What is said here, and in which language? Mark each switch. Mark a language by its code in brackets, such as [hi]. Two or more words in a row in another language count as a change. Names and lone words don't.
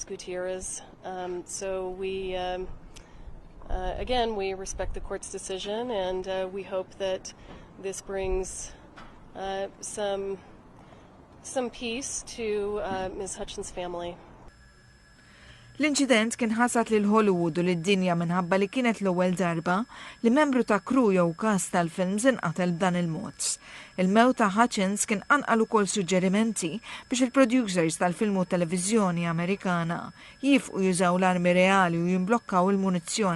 [en] Gutierrez. So we again, we respect the court's decision, and we hope that this brings some peace to Ms. Hutchins' family. [mt] L-inċident kien ħasat lil Hollywood u lid-dinja minħabba li kienet l-ewwel darba li membru ta' kru jew cast tal-films inqatel b'dan il-mod. Il-mewt ta' Hutchins kien anqal ukoll suġġerimenti biex il-producers tal-film u televiżjoni Amerikana jifqu jużaw l-armi reali u jimblokkaw il-munizzjon.